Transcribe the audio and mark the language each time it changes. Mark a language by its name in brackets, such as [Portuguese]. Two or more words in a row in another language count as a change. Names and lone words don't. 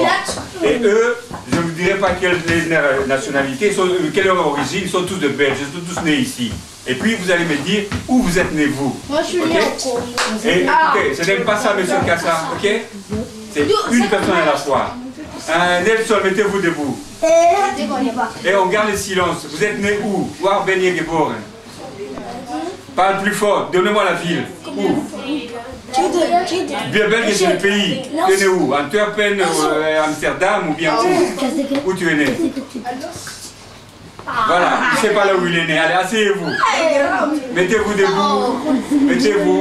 [French] Et eux, je ne vous dirai pas quelle nationalité, quelle est leur origine, ils sont tous de Belges, ils sont tous nés ici. Et puis vous allez me dire où vous êtes né vous. Moi je suis né au Congo. Et écoutez, ce n'est pas ça, monsieur Kassa, ok? C'est une personne à la fois. Nelson, mettez-vous debout. Et on garde le silence. Vous êtes né où? [Dutch] Waar ben je geboren? [French] Parle plus fort, donnez-moi la ville. Où? Bien Belgique, c'est le pays. Tu es né où? Antwerpen, Amsterdam ou bien où? Où tu es né? Voilà, il ne sait pas là où il est né. Allez, asseyez-vous. Mettez-vous debout. Mettez-vous.